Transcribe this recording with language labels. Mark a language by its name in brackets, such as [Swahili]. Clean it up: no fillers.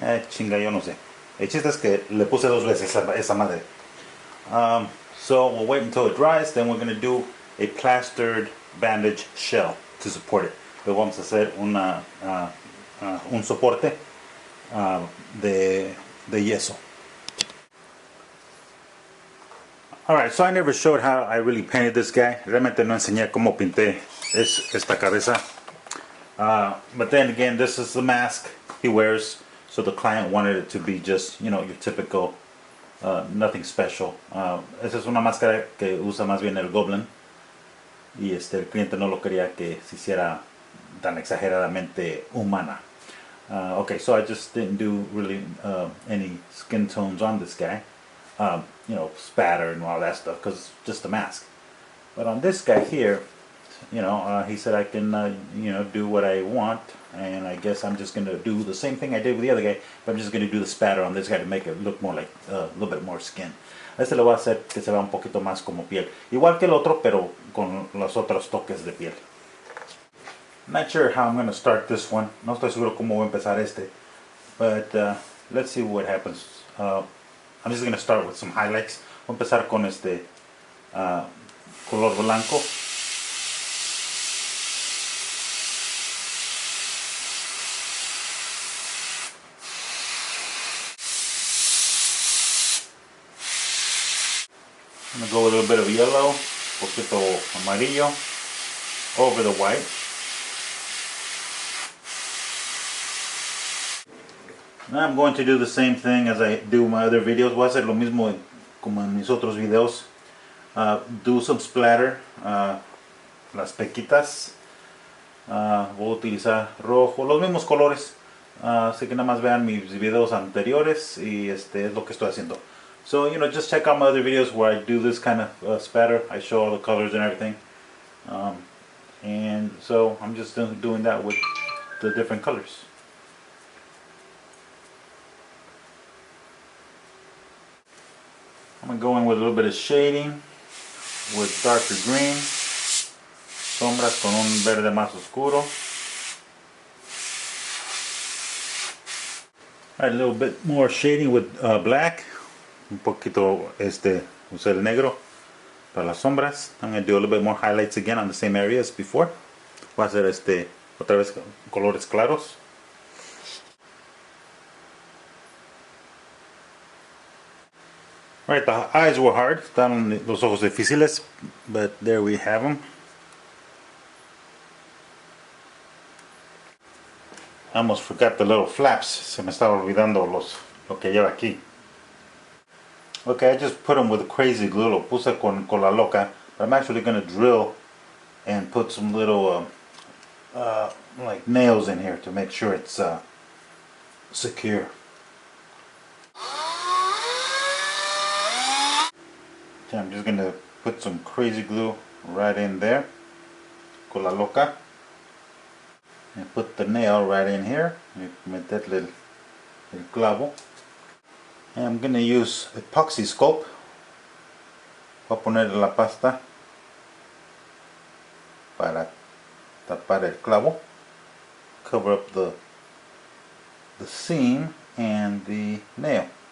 [Spanish] Chinga, yo no sé. El chiste es que le puse 2 veces esa madre. [English] So we'll wait until it dries, then we're going to do a plastered bandage shell to support it. [Spanish] Luego vamos a hacer un soporte de yeso. [English] Alright, so I never showed how I really painted this guy. [Spanish] Realmente no enseñé cómo pinté esta cabeza. [English] But then again, this is the mask he wears. So the client wanted it to be just, your typical, nothing special. [Spanish] Esa es una máscara que usa más bien el goblin. Y el cliente no lo quería que se hiciera tan exageradamente humana. [English] Okay, so I just didn't do really any skin tones on this guy. You know, spatter and all that stuff, because it's just a mask. But on this guy here, you know, he said I can, you know, do what I want, and I guess I'm just going to do the same thing I did with the other guy, but I'm just going to do the spatter on this guy to make it look more like a little bit more skin. [Spanish] Este le voy a hacer que se vea un poquito más como piel, igual que el otro, pero con los otros toques de piel. [English] Not sure how I'm going to start this one. [Spanish] No estoy seguro cómo voy a empezar este, [English] but let's see what happens. I'm just going to start with some highlights. [Spanish] Voy a empezar con este color blanco. [English] I'm going to go with a little bit of yellow, [Spanish] un poquito amarillo, [English] over the white. Now I'm going to do the same thing as I do my other videos. [Spanish] Voy a hacer lo mismo como en mis otros videos. [English] Do some splatter, [Spanish] las pequitas. Voy a utilizar rojo, los mismos colores. Así que nada más vean mis videos anteriores y es lo que estoy haciendo. [English] So, you know, just check out my other videos where I do this kind of spatter. I show all the colors and everything. And so I'm just doing that with the different colors. I'm going to go in with a little bit of shading with darker green. [Spanish] Sombras con un verde más oscuro. [English] Alright, a little bit more shading with black. [Spanish] Un poquito usar el negro para las sombras. [English] I'm going to do a little bit more highlights again on the same area as before. [Spanish] Voy a hacer otra vez colores claros. [English] Right, the eyes were hard. [Spanish] Estaban los ojos difíciles, [English] but there we have them. I almost forgot the little flaps. [Spanish] Se me estaba olvidando lo que lleva aquí. [English] Okay, I just put them with crazy glue. [Spanish] Lo puse con la loca. [English] But I'm actually going to drill and put some little like nails in here to make sure it's secure. Okay, I'm just going to put some crazy glue right in there. [Spanish] Con la loca. [English] And put the nail right in here. [Spanish] Meterle el clavo. [English] And I'm going to use epoxy sculpt. [Spanish] Voy a poner la pasta para tapar el clavo. [English] Cover up the seam and the nail.